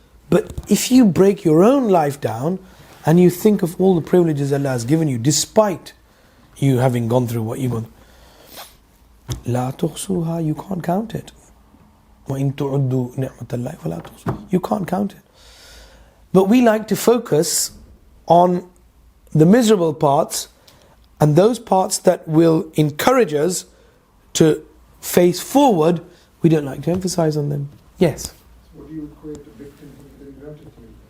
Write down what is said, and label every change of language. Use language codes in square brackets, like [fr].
[en] But if you break your own life down and you think of all the privileges Allah has given you, despite you having gone through what you've gone, [ar] لا تحصوها, [en] you can't count it. [ar] وإن تعدوا نعمة الله فلا تحصوها, [en] you can't count it. But we like to focus on the miserable parts, and those parts that will encourage us to face forward, we don't like to emphasize on them. Yes? Would you equate victimhood with ingratitude?